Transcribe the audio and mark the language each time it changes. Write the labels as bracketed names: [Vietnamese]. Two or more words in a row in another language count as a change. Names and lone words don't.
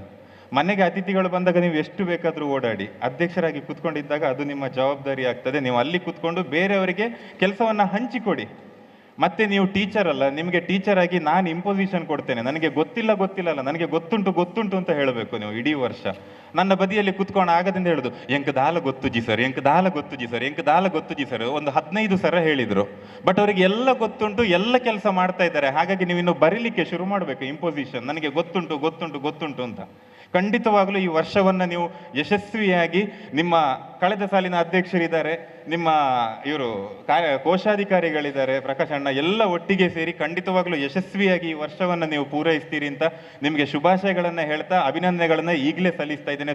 [Kannada] ಮನೆಗೆ ಅತಿಥಿಗಳು ಬಂದಾಗ ನೀವು ಎಷ್ಟು ಬೇಕಾದರೂ ಓಡಾಡಿ, ಅಧ್ಯಕ್ಷರಾಗಿ ಕೂತ್ಕೊಂಡಿದ್ದಾಗ ಅದು ನಿಮ್ಮ ಜವಾಬ್ದಾರಿ ಆಗ್ತದೆ. ನೀವು ಅಲ್ಲಿ ಕೂತ್ಕೊಂಡು ಬೇರೆಯವರಿಗೆ ಕೆಲಸವನ್ನು ಹಂಚಿಕೊಡಿ. ಮತ್ತೆ ನೀವು ಟೀಚರ್ ಅಲ್ಲ, ನಿಮಗೆ ಟೀಚರ್ ಆಗಿ ನಾನು ಇಂಪೊಸಿಷನ್ ಕೊಡ್ತೇನೆ, ನನಗೆ ಗೊತ್ತಿಲ್ಲ ನನಗೆ ಗೊತ್ತುಂಟು ಅಂತ ಹೇಳಬೇಕು ನೀವು ಇಡೀ ವರ್ಷ. ನನ್ನ ಬದಿಯಲ್ಲಿ ಕೂತ್ಕೊಂಡು ಆಗದಿಂದ ಹೇಳುದು, [Tulu] ಎಂಕ್ ದಾಲ ಗೊತ್ತುಜಿ ಸರ್, ಎಂಕ್ ದಾಲ ಗೊತ್ತುಜಿ ಸರ್ [Kannada] ಒಂದು 15 ಸಲ ಹೇಳಿದರು. ಬಟ್ ಅವರಿಗೆ ಎಲ್ಲ ಗೊತ್ತುಂಟು, ಎಲ್ಲ ಕೆಲಸ ಮಾಡ್ತಾ ಇದ್ದಾರೆ. ಹಾಗಾಗಿ ನೀವು ಇನ್ನು ಬರೀಲಿಕ್ಕೆ ಶುರು ಮಾಡಬೇಕು ಇಂಪೊಸಿಷನ್, ನನಗೆ ಗೊತ್ತುಂಟು ಅಂತ. ಖಂಡಿತವಾಗಲೂ ಈ ವರ್ಷವನ್ನು ನೀವು ಯಶಸ್ವಿಯಾಗಿ, ನಿಮ್ಮ ಕಳೆದ ಸಾಲಿನ ಅಧ್ಯಕ್ಷರಿದ್ದಾರೆ, ನಿಮ್ಮ ಇವರು ಕೋಶಾಧಿಕಾರಿಗಳಿದ್ದಾರೆ ಪ್ರಕಾಶ್ ಅಣ್ಣ, ಎಲ್ಲ ಒಟ್ಟಿಗೆ ಸೇರಿ ಖಂಡಿತವಾಗಲೂ ಯಶಸ್ವಿಯಾಗಿ ಈ ವರ್ಷವನ್ನು ನೀವು ಪೂರೈಸ್ತೀರಿ ಅಂತ ನಿಮಗೆ ಶುಭಾಶಯಗಳನ್ನು ಹೇಳ್ತಾ ಅಭಿನಂದನೆಗಳನ್ನು ಈಗಲೇ ಸಲ್ಲಿಸ್ತಾ ಇದ್ದೇನೆ.